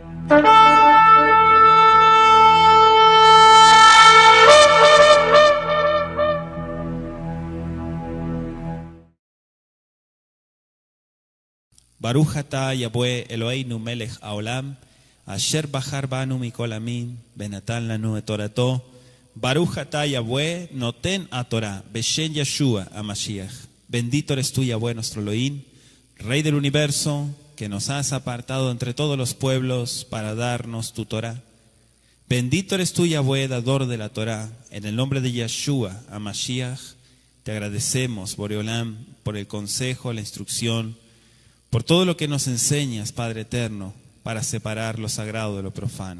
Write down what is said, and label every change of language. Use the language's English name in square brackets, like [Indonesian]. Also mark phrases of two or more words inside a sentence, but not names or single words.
[Hebrew] ברוך אתה יהוה אלהינו מלך העולם, אשר בחר בנו מכל עמים, בנתן לנו את תורתו. ברוך אתה יהוה נותן ה תורה, בשם ישוע המשיח. [Spanish] Bendito eres tú, Yahweh, nuestro Elohim, Rey del universo, que nos has apartado entre todos los pueblos para darnos tu Torah. Bendito eres tú, Yahweh, dador de la Torah. En el nombre de Yeshua HaMashiach, te agradecemos, Boreolam, por el consejo, la instrucción, por todo lo que nos enseñas, Padre eterno, para separar lo sagrado de lo profano.